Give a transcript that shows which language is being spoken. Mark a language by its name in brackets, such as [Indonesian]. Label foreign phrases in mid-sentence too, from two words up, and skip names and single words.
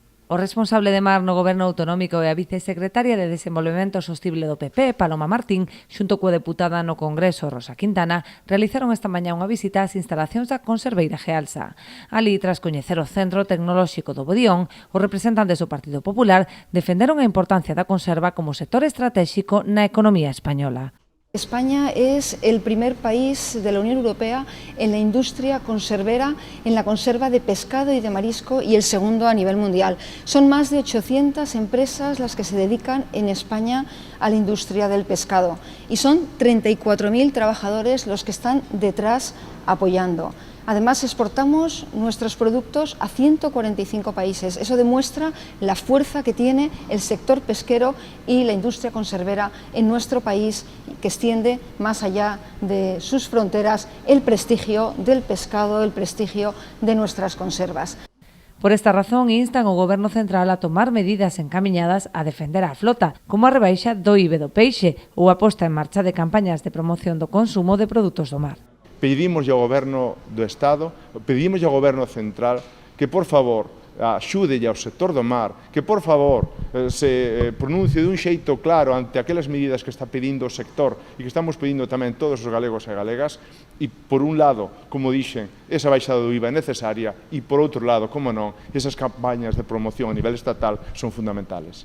[Galician] O responsable de mar no Goberno Autonómico e a vicesecretaria de Desenvolvemento Sostible do PP, Paloma Martín, xunto coa deputada no Congreso, Rosa Quintana, realizaron esta mañá unha visita ás instalacións da conserveira Gealsa. Ali, tras coñecer o Centro Tecnolóxico do Bodión, os representantes do Partido Popular defenderon a importancia da conserva como sector estratéxico na economía española. [Spanish] España es el primer país de la Unión Europea en la industria conservera, en la conserva de pescado y de marisco, y el segundo a nivel mundial. Son más de 800 empresas las que se dedican en España a la industria del pescado y son 34.000 trabajadores los que están detrás apoyando. Además, exportamos nuestros productos a 145 países. Eso demuestra la fuerza que tiene el sector pesquero y la industria conservera en nuestro país, que extiende más allá de sus fronteras el prestigio del pescado, el prestigio de nuestras conservas. [Galician] Por esta razón, instan ao Goberno Central a tomar medidas encamiñadas a defender a flota, como a rebaixa do IVE do peixe ou a posta en marcha de campañas de promoción do consumo de produtos do mar. Pedimos ao Goberno do Estado, pedimos ao Goberno Central que, por favor, axude ao sector do mar, que, por favor, se pronuncie dun xeito claro ante aquelas medidas que está pedindo o sector e que estamos pedindo tamén todos os galegos e galegas, e, por un lado, como dixen, esa baixada do IVA é necesaria e, por outro lado, como non, esas campañas de promoción a nivel estatal son fundamentales.